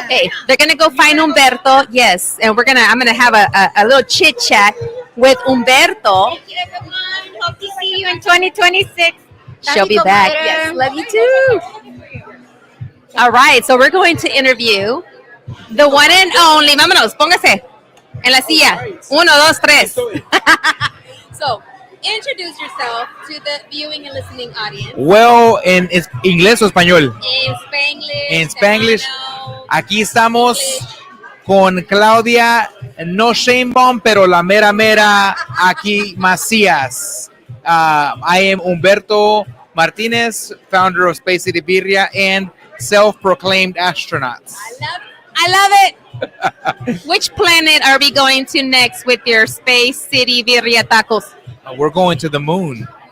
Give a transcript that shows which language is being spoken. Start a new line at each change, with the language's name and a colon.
English: Okay, they're gonna go find Humberto. Yes, and I'm gonna have a little chit chat with Humberto. Thank you, everyone. Hope to see you in 2026. She'll be back. Yes, love you too. All right, so we're going to interview the one and only.
Spanish: Vámonos, póngase en la silla.
English: 1, 2, 3. So. Introduce yourself to the viewing and listening audience.
Spanish: Well, en inglés o español. En Spanglish. En Spanglish.
Italian: Italiano,
Spanish: Aquí estamos
English: English.
Spanish: con Claudia, no Sheinbaum, pero la mera mera aquí Macias.
English: I am Humberto Martinez, founder of Space City Birria and self-proclaimed astronauts. I love it. Which planet are we going to next with your Space City Birria tacos? We're going to the moon.